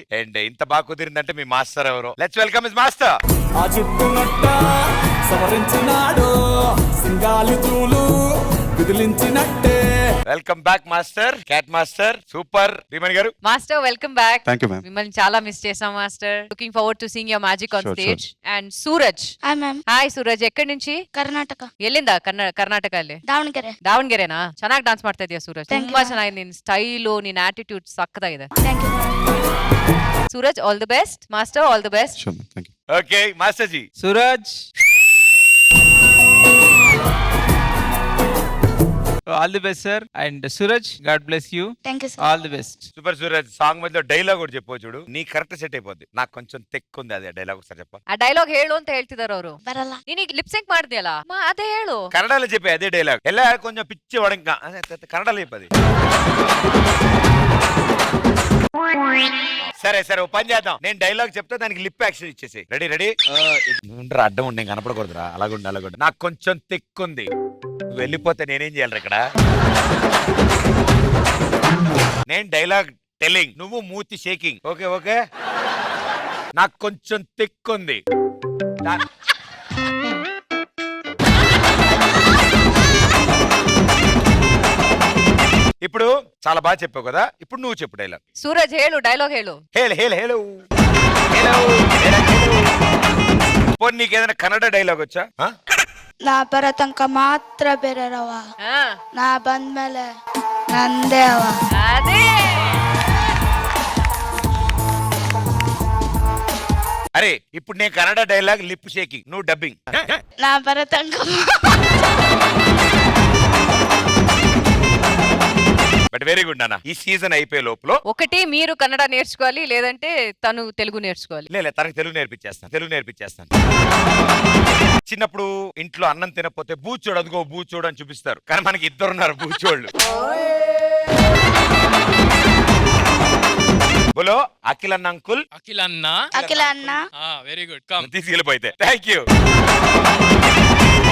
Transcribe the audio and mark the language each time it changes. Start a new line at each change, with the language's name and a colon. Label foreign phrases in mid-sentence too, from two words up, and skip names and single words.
Telugu: అండ్ ఇంత బాగా కుదిరిందంటే మీ మాస్టర్ ఎవరో.
English: Let's welcome his master.
Telugu: ఆ చుట్టునట్ట సవరించినాడు సింగాలి తూలు విదిలించినట్టే.
English: Welcome back master, cat master. Super. భీమన్ గారు Master welcome back. Thank you ma'am.
Telugu: మిమ్మల్ని చాలా మిస్ చేసాం మాస్టర్.
English: Looking forward to seeing your magic on Sure, Stage. And సూరజ్. Hi ma'am.
Telugu: హాయ్ ಸೂರಜ್, ಎಕ್ಕಡಿ నుంచి?
Kannada: ಕರ್ನಾಟಕ ಎಲ್ಲಿಂದ? ಕರ್ನಾಟಕ ಅಲ್ಲಿ ದಾವಣಗೆರೆ. ದಾವಣಗೆರೆನಾ? ಚೆನ್ನಾಗಿ ಡಾನ್ಸ್ ಮಾಡ್ತಾ ಇದೀಯ ಸೂರಜ್.
English: Thank you,
Kannada: ತುಂಬಾ
English: ma'am.
Kannada: ಚೆನ್ನಾಗಿದೆ, ನಿನ್ ಸ್ಟೈಲು, ನಿನ್ ಆಟಿಟ್ಯೂಡ್ ಸಕ್ಕತ್ತಾಗಿದೆ.
English: Thank you ಸೂರಜ್, All the best. Master, All the best. Sure ma'am. Thank you. Okay master జీ. సూరజ్, All the best sir. అండ్ సూరజ్, God bless you. Thank you sir. All the best. సూపర్ సూరజ్.
Telugu: సాంగ్ మధ్యలో డైలాగ్ కూడా చెప్పు చూడు, నీ కరెక్ట్ సెట్ అయిపోద్ది. నాకు కొంచెం తెక్కుంది, అదే డైలాగ్ ఒకసారి చెప్ప.
Kannada: ಆ ಡೈಲಾಗ್ ಹೇಳು ಅಂತ ಹೇಳ್ತಿದಾರ ಅವರು. ಬರಲ್ಲ. ನೀನೀಗ
English: lip sync
Kannada: ಮಾಡ್ದಿಯಲ್ಲ, ಅದೇ ಹೇಳು.
Telugu: కన్నడలో చెప్పే అదే డైలాగ్. ఎలా కొంచెం పిచ్చి వడంగా కన్నడలో చెప్పది. సరే సరే, ఓ పని చేద్దాం. నేను డైలాగ్ చెప్తా, దానికి
English: lip action
Telugu: ఇచ్చేసి.
English: Ready ready.
Telugu: అడ్డం ఉండి నేను కనపడకూడదురా. అలాగుండి అలాగుండి. నాకు కొంచెం తెక్కుంది, వెళ్ళిపోతే నేనేం చేయాలి ఇక్కడ? నేను
English: dialogue telling,
Telugu: నువ్వు మూతి షేకింగ్.
English: Okay okay.
Telugu: నాకు కొంచెం తెక్కుంది. ఇప్పుడు చాలా బాగా చెప్పావు కదా, ఇప్పుడు నువ్వు చెప్పు డైలాగ్.
Kannada: ಸೂರಜ್ ಹೇಳು, ಡೈಲಾಗ್ ಹೇಳು.
Telugu: హేళ హేళ హేళ హేళ పోనీ నీకు ఏదైనా కన్నడ డైలాగ్ వచ్చా?
Kannada: ನಾ ಬರೋ ತನಕ ಮಾತ್ರ ಬೇರೆರವ, ಹಾ, ನಾ ಬಂದ್ಮೇಲೆ ನಂದೇ ಅವ. ಅದೇ.
Telugu: అరే ఇప్పుడు నేను కన్నడ
English: dialogue lip shaking,
Telugu: నువ్వు డబ్బింగ్.
Kannada: ನಾ ಬರೋ ತನಕ
English: But very good నాన్న.
Telugu: ఈ సీజన్ అయిపోయే లోపల ఒకటి మీరు కన్నడ నేర్చుకోవాలి, లేదంటే తను తెలుగు నేర్చుకోవాలి. లేదు తనకు తెలుగు నేర్పించేస్తాను. చిన్నప్పుడు ఇంట్లో అన్నం తినకపోతే బూచోడు, అదిగో బూచోడు అని చూపిస్తారు. కానీ మనకి ఇద్దరున్నారు బూచోళ్ళు. బోలో అఖిల్ అన్న అంకుల్. అఖిల్ అన్న.
Kannada: ಅಖಿಲ ಅಣ್ಣ.
English: Very good. Come.
Telugu: తీసుకెళ్ళిపోతే
English: thank you.